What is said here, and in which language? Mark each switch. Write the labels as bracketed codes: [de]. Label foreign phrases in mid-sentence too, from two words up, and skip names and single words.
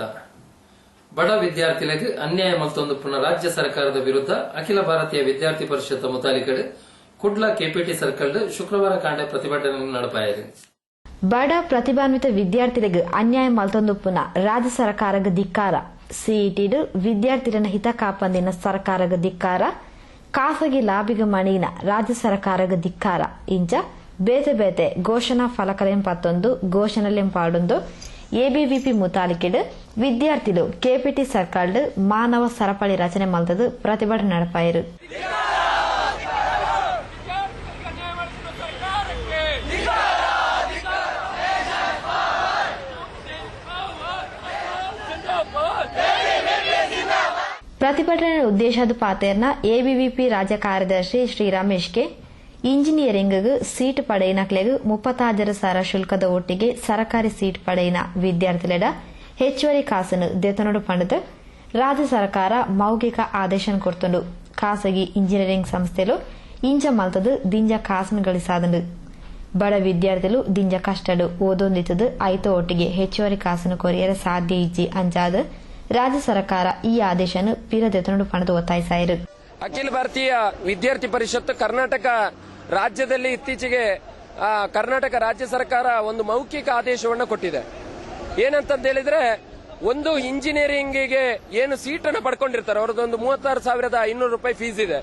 [tcy] ಬಡ ವಿದ್ಯಾರ್ಥಿಗಳಿಗೆ ಅನ್ಯಾಯ ಮತ್ತೊಂದು ಪುನಃ ರಾಜ್ಯ ಸರ್ಕಾರದ ವಿರುದ್ಧ ಅಖಿಲ ಭಾರತೀಯ ವಿದ್ಯಾರ್ಥಿ ಪರಿಷತ್ ಮುತಾಲಿಕಡೆ ಕುಡ್ಲ ಕೆಪಿಟಿ ಸರ್ಕಲ್ ಶುಕ್ರವಾರ ಕಾಂಡೆ ಪ್ರತಿಭಟನೆ ನಡಪಾಯಿರಿ. ಬಡ ಪ್ರತಿಭಾನ್ವಿತ ವಿದ್ಯಾರ್ಥಿಗಳಿಗೆ ಅನ್ಯಾಯ ಮಲ್ತೊಂದು ಪುನಃ ರಾಜ್ಯ ಸರ್ಕಾರಗ ಧಿಕ್ಕಾರ. ಸಿಇಟಿಡು ವಿದ್ಯಾರ್ಥಿಗಳ ಹಿತ ಕಾಪಂದಿನ ಸರ್ಕಾರಗ ಧಿಕ್ಕಾರ. ಖಾಸಗಿ ಲಾಭಿಗ ಮಣಿನ ರಾಜ್ಯ ಸರ್ಕಾರಗ ಧಿಕ್ಕಾರ. ಇಂಚ ಬೇತೆ ಬೇತೆ ಘೋಷಣಾ ಫಲಕಲೆಂ ಪತ್ತೊಂದು ಘೋಷಣೆಲೆಂ ಪಾಡೊಂದು ಎಬಿವಿಪಿ ಮುತಾಲಿಕೆಡ್ ವಿದ್ಯಾರ್ಥಿಗಳು ಕೆಪಿಟಿ ಸರ್ಕಲ್ ಮಾನವ ಸರಪಳಿ ರಚನೆ ಮಲ್ತದು ಪ್ರತಿಭಟನೆ ನಡಪಾಯಿರು. ಪ್ರತಿಭಟನೆ ಉದ್ದೇಶದ ಪಾತೇರ್ನ ಎಬಿವಿಪಿ ರಾಜ್ಯ ಕಾರ್ಯದರ್ಶಿ ಶ್ರೀ ರಮೇಶ್ಗೆ [en] engineering seat [tcy] ಪಡೆಯಿನಕ್ಲೆಗ್ 36,000 ಶುಲ್ಕದ ಒಟ್ಟಿಗೆ ಸರ್ಕಾರಿ ಸೀಟ್ ಪಡೆಯಿನ ವಿದ್ಯಾರ್ಥಿಗಳ ಹೆಚ್ಚುವರಿ ಕಾಸನ್ನು ದೇತನೋಡು ಪಂಡದು ರಾಜ್ಯ ಸರ್ಕಾರ ಮೌಖಿಕ ಆದೇಶ ಕೊಡ್ತುಂಡು. ಖಾಸಗಿ ಇಂಜಿನಿಯರಿಂಗ್ ಸಂಸ್ಥೆಲು ಇಂಚ ಮಲ್ತದು ದಿಂಜ ಕಾಸನ್ನು ಗಳಿಸಾದಂಡು. ಬಡ ವಿದ್ಯಾರ್ಥಿಗಳು ದಿಂಜ ಕಷ್ಟಡು ಓದೊಂದಿತ್ತದು ಐತೋ ಒಟ್ಟಿಗೆ ಹೆಚ್ಚುವರಿ ಕಾಸನ್ನು ಕೊರಿಯರ ಸಾಧ್ಯ ಇಜ್ಜಿ ಅಂಚಾದ ರಾಜ್ಯ ಸರ್ಕಾರ ಈ ಆದೇಶವನ್ನು ಪಿರದೆತನೋಡು ಪಣದು ಒತ್ತಾಯಿಸಾಯಿರು. [kn] ಅಖಿಲ ಭಾರತೀಯ ವಿದ್ಯಾರ್ಥಿ ಪರಿಷತ್ ಕರ್ನಾಟಕ ರಾಜ್ಯದಲ್ಲಿ ಇತ್ತೀಚೆಗೆ ಕರ್ನಾಟಕ ರಾಜ್ಯ ಸರ್ಕಾರ ಒಂದು ಮೌಖಿಕ ಆದೇಶವನ್ನು ಕೊಟ್ಟಿದೆ. ಏನಂತ ಹೇಳಿದ್ರೆ, ಒಂದು ಇಂಜಿನಿಯರಿಂಗಿಗೆ ಏನು ಸೀಟನ್ನು ಪಡ್ಕೊಂಡಿರ್ತಾರೆ ಅವರದೊಂದು 36,500 ರೂಪಾಯಿ ಫೀಸ್ ಇದೆ.